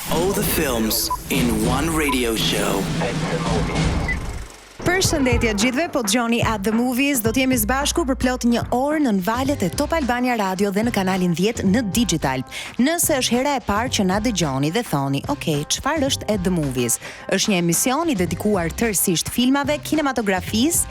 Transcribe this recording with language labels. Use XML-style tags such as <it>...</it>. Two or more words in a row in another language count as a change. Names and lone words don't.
<en>All the films in one radio show.</en> <sq>Përshëndetje gjithëve, po dëgjoni At the Movies, do të jemi së bashku për plot një orë në valët e Top Albania Radio dhe në kanalin 10 në digital. Nëse është hera e parë që na dëgjoni dhe thoni, ok, çfarë është At the Movies? Është një emision i dedikuar tërësisht filmave, kinematografisë.</sq>